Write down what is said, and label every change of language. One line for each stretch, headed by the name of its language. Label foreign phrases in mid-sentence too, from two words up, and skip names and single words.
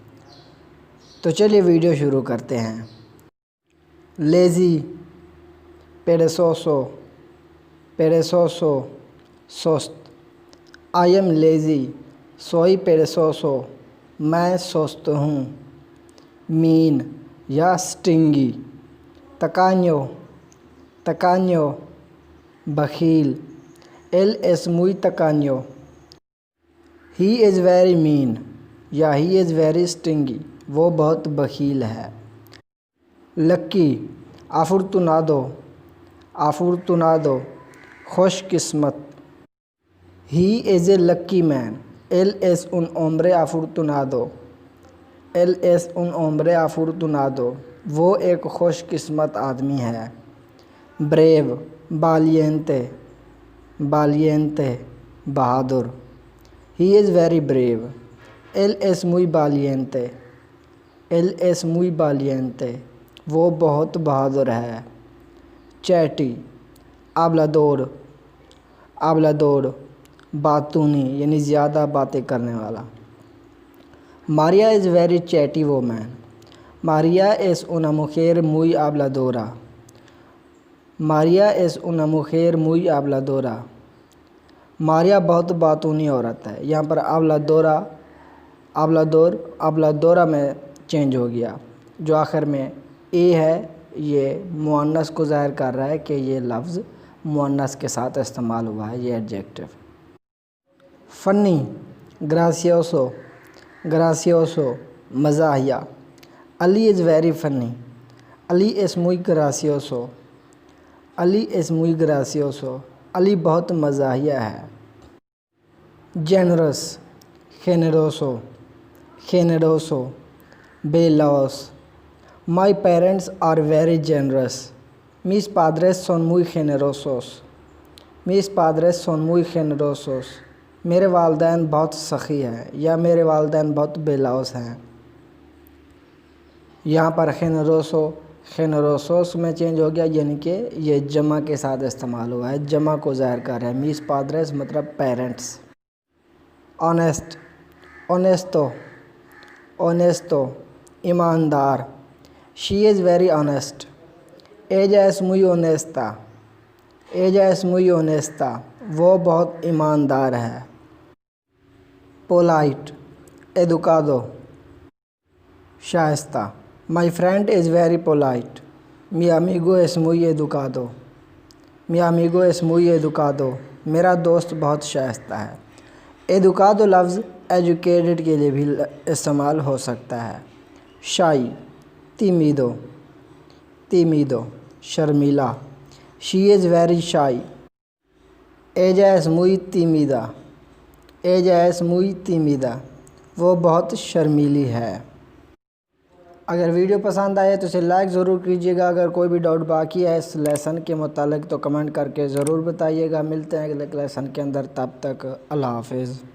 Urdu: تو چلیے ویڈیو شروع کرتے ہیں۔ لیزی،
Spanish: perezoso, perezoso,
Urdu: سست۔
English: I am lazy,
Spanish: soy perezoso,
Urdu: میں سست ہوں۔
English: مین یا سٹنگی۔
Spanish: tacaño, tacaño, بخیل۔ él es muy tacaño،
English: he is very mean یا he is very stingy,
Urdu: وہ بہت بخیل ہے۔
English: لکی،
Spanish: afortunado، afortunado،
Urdu: خوش قسمت۔
English: he is a lucky man,
Spanish: él es un hombre afortunado، él es un hombre afortunado،
Urdu: وہ ایک خوش قسمت آدمی ہے۔
English: بریو،
Spanish: valiente، valiente،
Urdu: بہادر۔
English: he is very brave،
Spanish: él es muy valiente، él es muy valiente،
Urdu: وہ بہت بہادر ہے۔ چیٹی،
Spanish: hablador، hablador،
Urdu: باتونی یعنی زیادہ باتیں کرنے والا۔
English: ماریا is very chatty woman،
Spanish: María es una mujer muy habladora، María es una mujer muy habladora،
Urdu: ماریا بہت باتونی عورت ہے۔ یہاں پر
Spanish: habladora، habladora
Urdu: میں چینج ہو گیا، جو آخر میں اے ہے یہ مؤنث کو ظاہر کر رہا ہے کہ یہ لفظ مؤنث کے ساتھ استعمال ہوا ہے، یہ ایڈجیکٹو۔
English: فنی،
Spanish: gracioso، gracioso،
Urdu: مزاحیہ۔
English: علی is very funny، علی is
Spanish: muy gracioso،
English: علی is
Spanish: muy gracioso،
Urdu: علی بہت مزاحیہ ہے۔
English: generous،
Spanish: generoso، generoso،
Urdu: بے لوث۔
English: my parents are very generous،
Spanish: mis padres son muy generosos، mis padres son muy generosos،
Urdu: میرے والدین بہت سخی ہیں یا میرے والدین بہت بے لوث ہیں۔ یہاں پر
Spanish: generoso, generosos
Urdu: میں چینج ہو گیا، یعنی کہ یہ جمع کے ساتھ استعمال ہوا ہے، جمع کو ظاہر کر رہا ہے۔
Spanish: mis padres مطلب پیرنٹس۔ آنیسٹ، honesto, honesto, ایماندار۔
English: she is very honest,
Spanish: ایجا es muy honesta، ایجا es muy honesta،
Urdu: وہ بہت ایماندار ہے۔ پولائٹ، ایڈوکادو، شائستہ۔
English: My friend is very polite،
Spanish: mi amigo es muy educado، mi amigo es muy educado،
Urdu: میرا دوست بہت شائستہ ہے۔ ایڈوکادو لفظ ایجوکیٹڈ کے لیے بھی استعمال ہو سکتا ہے۔
English: شائی،
Spanish: tímido، tímido،
Urdu: شرمیلا۔
English: She is very shy،
Spanish: ella es muy tímida، ella es muy tímida،
Urdu: وہ بہت شرمیلی ہے۔ اگر ویڈیو پسند آئے تو اسے لائک ضرور کیجیے گا۔ اگر کوئی بھی ڈاؤٹ باقی ہے اس لیسن کے متعلق تو کمنٹ کر کے ضرور بتائیے گا۔ ملتے ہیں اگلے لیسن کے اندر، تب تک اللہ حافظ۔